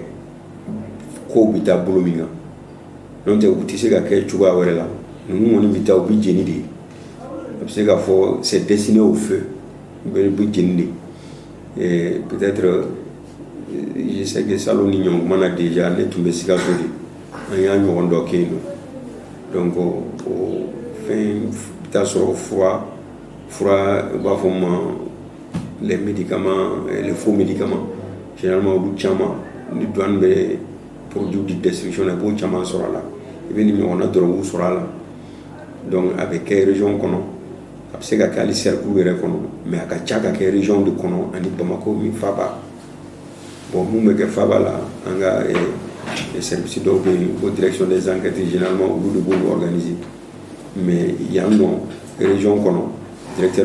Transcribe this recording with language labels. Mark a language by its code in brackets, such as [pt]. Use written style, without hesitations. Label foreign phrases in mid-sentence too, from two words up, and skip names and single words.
[bm] kow bɛ taa bolo min kan n'o tɛ u tɛ se ka kɛ cogoya wɛrɛ la ninnu kɔni bɛ taa u bɛ jeni de a bɛ se ka fɔ [fr] c'est destiné au feu [bm] u bɛ jeni de [fr] peut-être je sais que [bm] salon ni ɲɔgɔn kuma na déjà ne tun bɛ Sikaso de an y'a ɲɔgɔn dɔ kɛ yen nɔ donc o fɛn bɛ taa sɔrɔ fura u b'a fɔ ma [fr] les médicaments les faux médicaments généralement [bm] olu caman ni douane bɛ [fr] produit de destruction [bm] na i b'o caman sɔrɔ a la i bɛ ni ɲɔgɔnna dɔrɔnw sɔrɔ a la donc a bɛ kɛ région kɔnɔ a bɛ se ka kɛ hali cercle yɛrɛ kɔnɔ mais a ka ca ka kɛ région de kɔnɔ ani Bamako ni Faba bon mun bɛ kɛ Faba la an ka service dɔw bɛ yen ko [fr] direction des enquêtes généralement [bm] olu de b'olu organiser mais yan nɔ région kɔnɔ directeur